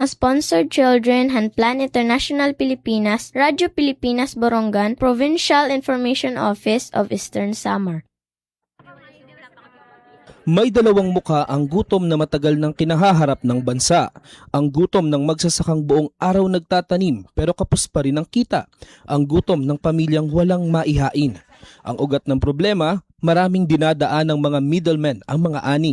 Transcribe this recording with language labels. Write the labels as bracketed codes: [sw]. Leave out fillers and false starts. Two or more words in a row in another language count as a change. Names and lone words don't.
[en] Sponsored Children, Hanplan International Pilipinas, Radyo Pilipinas Borongan, Provincial Information Office of Eastern Samar. [tl] May dalawang mukha ang gutom na matagal nang kinahaharap ng bansa. Ang gutom ng magsasakang buong araw nagtatanim pero kapos pa rin ang kita. Ang gutom ng pamilyang walang maihain. Ang ugat ng problema, maraming dinadaan ng mga middlemen ang mga ani.